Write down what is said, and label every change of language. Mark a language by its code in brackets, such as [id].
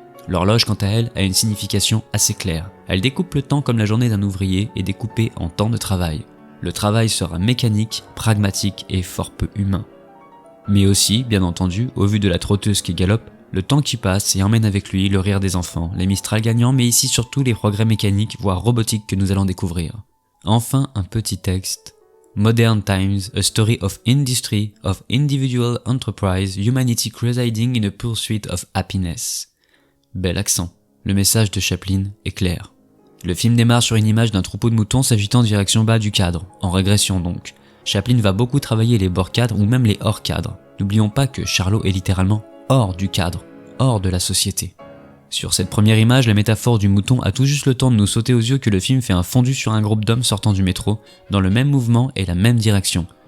[fr] L'horloge, quant à elle, a une signification assez claire. Elle découpe le temps comme la journée d'un ouvrier est découpée en temps de travail. Le travail sera mécanique, pragmatique et fort peu humain. Mais aussi, bien entendu, au vu de la trotteuse qui galope, le temps qui passe et emmène avec lui le rire des enfants, les Mistral gagnants, mais ici surtout les progrès mécaniques, voire robotiques que nous allons découvrir. Enfin, un petit texte. [en] Modern Times, a story of industry, of individual enterprise, humanity residing in a pursuit of happiness. [fr] Bel accent. Le message de Chaplin est clair. Le film démarre sur une image d'un troupeau de moutons s'agitant en direction bas du cadre, en régression donc. Chaplin va beaucoup travailler les bords cadres ou même les hors cadres. N'oublions pas que Charlot est littéralement hors du cadre, hors de la société. Sur cette première image, la métaphore du mouton a tout juste le temps de nous sauter aux yeux que le film fait un fondu sur un groupe d'hommes sortant du métro, dans le même mouvement et la même direction.